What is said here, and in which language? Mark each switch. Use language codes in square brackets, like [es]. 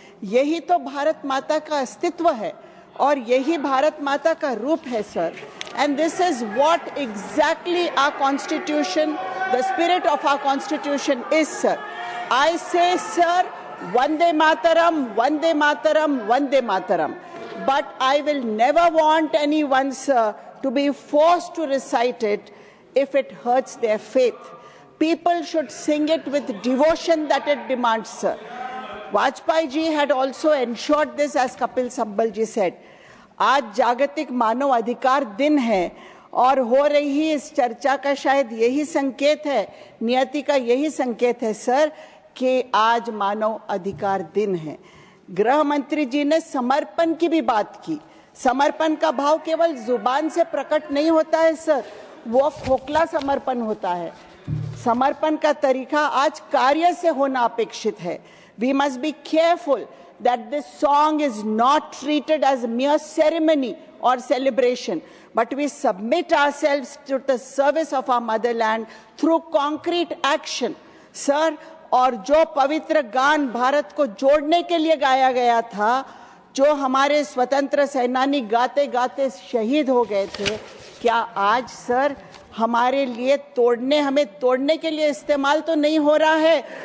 [hi] यही तो भारत माता का अस्तित्व है और यही भारत माता का रूप है sir. [en] And this is what exactly our constitution, the spirit of our constitution is sir. I say sir, Vande Mataram, Vande Mataram, Vande Mataram. But I will never want anyone, sir, to be forced to recite it if it hurts their faith. People should sing it with devotion that it demands, sir. Vajpayee ji had also ensured this, as Kapil Sambal ji said. [hi] आज जागतिक मानव अधिकार दिन है और हो रही इस चर्चा का शायद यही संकेत है, नियति का यही संकेत है सर, कि आज मानव अधिकार दिन है। गृह मंत्री जी ने समर्पण की भी बात की। समर्पण का भाव केवल जुबान से प्रकट नहीं होता है सर, वो खोखला समर्पण होता है। समर्पण का तरीका आज कार्य से होना अपेक्षित है। [en] We must be careful that this song is not treated as mere ceremony or celebration, but we submit ourselves to the service of our motherland through concrete action, sir. [hi] और जो पवित्र गान भारत को जोड़ने के लिए गाया गया था, जो हमारे स्वतंत्र सेनानी गाते गाते शहीद हो गए थे, क्या आज सर हमारे लिए हमें तोड़ने के लिए इस्तेमाल तो नहीं हो रहा है?